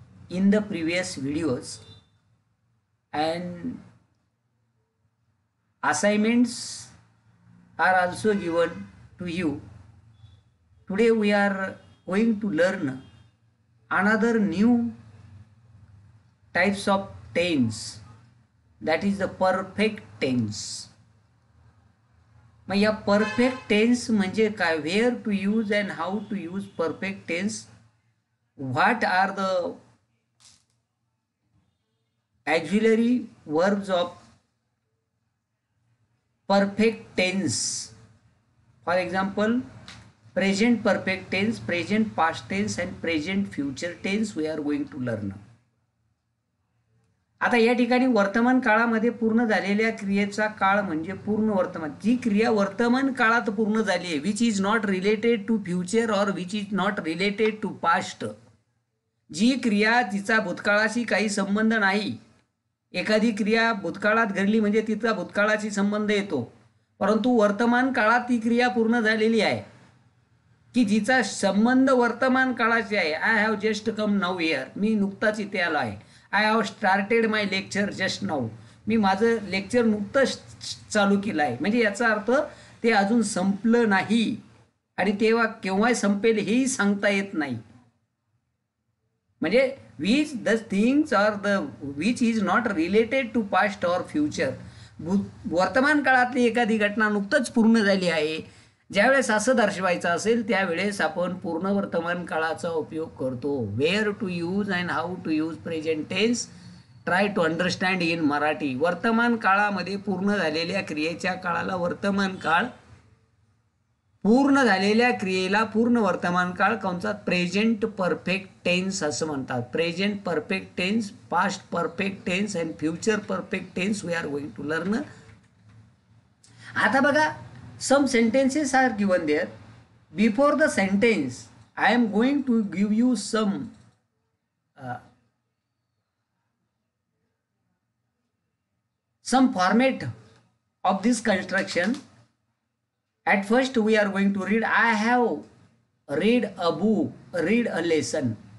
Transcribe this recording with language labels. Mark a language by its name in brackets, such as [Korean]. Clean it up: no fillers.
[English] in the previous videos, and assignments are also given to you. Today we are going to learn another new types of tense, that is the perfect tense. [Marathi] मग या perfect tense म्हणजे काय, [English] Where to use and how to use perfect tense, what are the auxiliary verbs of perfect tense. For example, present perfect tense, present past tense and present future tense we are going to learn. [Marathi] आता या ठिकाणी वर्तमान काळामध्ये पूर्ण झालेल्या क्रियेचा काळ म्हणजे पूर्ण वर्तमान. जी क्रिया वर्तमान काळात पूर्ण झाली आहे, [English] Which is not related to future और which is not related to past. [Marathi] जी क्रिया तिचा भूतकाळाशी काही संबंध नाही. एखादी क्रिया भूतकाळात घडली म्हणजे तिचा भूतकाळाशी संबंध येतो, परंतु वर्तमान काळात ती क्रिया पूर्ण झालेली आहे की जिचा संबंध वर्तमान काळाशी आहे. [English] I have just come now here, [Marathi] मी नुकताच इथे आलो आहे. [English] I have started my lecture just now, [Marathi] मी माझं लेक्चर नुकतंच चालू केलं आहे. म्हणजे याचा अर्थ ते अजून संपलं नाही आणि तेव्हा केव्हा संपेल हेही सांगता येत नाही. [English] म्हणजे which the things are the which is not related to past or future. [Marathi] वर्तमान काळातली एखादी घटना नुकतंच पूर्ण झाली आहे, ज्यावेळेस असं दर्शवायचं असेल त्यावेळेस आपण पूर्ण वर्तमान काळाचा उपयोग करतो. [English] Where to use and how to use present tense, try to understand in Marathi. [Marathi] वर्तमान काळामध्ये पूर्ण झालेल्या क्रियेच्या काळाला वर्तमान काळ, पूर्ण झालेल्या क्रियेला पूर्ण वर्तमान काळ कंसात प्रेझेंट परफेक्ट टेन्स असं म्हणतात. [English] Present perfect tense, past perfect tense and future perfect tense we are going to learn. [Marathi] आता बघा, [English] Some sentences are given there. Before the sentence I am going to give you some format of this construction. At first we are going to read. I have read a book, read a lesson.